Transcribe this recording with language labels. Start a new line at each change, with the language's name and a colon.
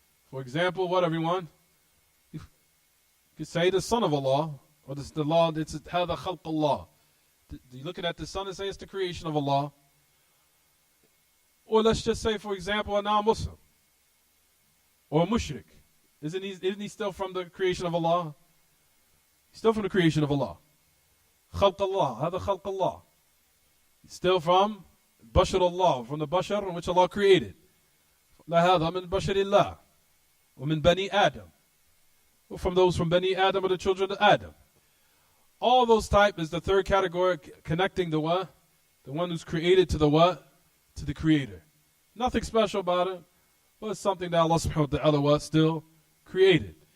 English: For example, what everyone? You could say the son of Allah, or the law, it's
Arabic: هذا خلق
English: Allah. You're looking at the sun and say it's the creation of Allah. Or let's just say, for example, a non-Muslim. Or a mushrik. Isn't he still from the creation of Allah? He's still from the creation of Allah.
Arabic: خلق Allah, هذا خلق Allah.
English: He's still from Bashar Allah, from the Bashar in which Allah created.
Arabic: لا هذا من بشر الله ومن بني آدم.
English: From those from Bani Adam or the children of Adam. All those type is the third category, connecting the what? The one who's created to the what? To the creator. Nothing special about it, but it's something that Allah subhanahu wa ta'ala was still created.